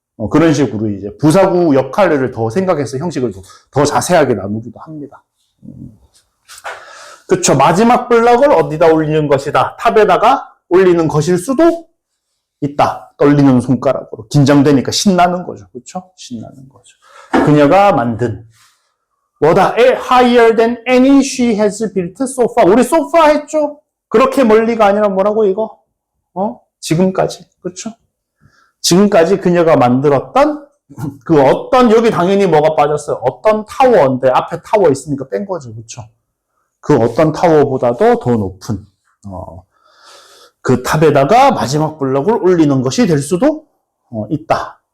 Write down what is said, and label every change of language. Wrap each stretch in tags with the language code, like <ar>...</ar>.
<ko>그런 식으로 이제 부사구 역할을 더 생각해서 형식을 더 자세하게 나누기도 합니다. 그쵸. 마지막 블럭을 어디다 올리는 것이다. 탑에다가 올리는 것일 수도 있다. 떨리는 손가락으로. 긴장되니까 신나는 거죠. 그쵸? 신나는 거죠. 그녀가 만든 뭐다?</ko> <en>Higher than any she has built so far.</en> <ko>우리</ko> <en>so far</en> <ko>했죠? 그렇게 멀리가 아니라 뭐라고 이거? 지금까지. 그쵸? 지금까지 그녀가 만들었던 그 어떤, 여기 당연히 뭐가 빠졌어요? 어떤 타워인데 앞에 타워 있으니까 뺀 거죠. 그쵸? 그 어떤 타워보다도 더 높은 그 탑에다가 마지막 블럭을 올리는 것이 될 수도 있다.</ko>